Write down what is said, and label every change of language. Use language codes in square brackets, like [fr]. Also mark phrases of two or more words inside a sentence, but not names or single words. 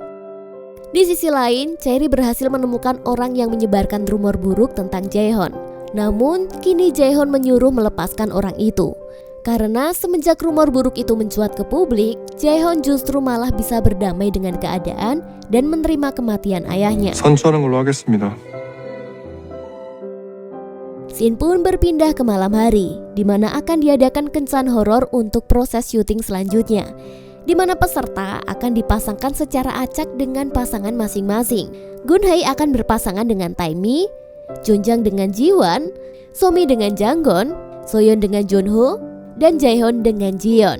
[id] Di sisi lain, Chaeri berhasil menemukan orang yang menyebarkan rumor buruk tentang Jae-hon. Namun, kini Jae-hon menyuruh melepaskan orang itu. Karena semenjak rumor buruk itu mencuat ke publik, Jae-hon justru malah bisa berdamai dengan keadaan dan menerima kematian ayahnya. [ko] 선처하는 걸로 하겠습니다. [id] Scene pun berpindah ke malam hari, di mana akan diadakan kencan horor untuk proses syuting selanjutnya, di mana peserta akan dipasangkan secara acak dengan pasangan masing-masing. Gun-hae akan berpasangan dengan Tae-mi, Jung-jang dengan Ji-won, So-mi dengan Jang-gon, So-yeon dengan Jun-ho, dan Jae-hon dengan Ji-yeon.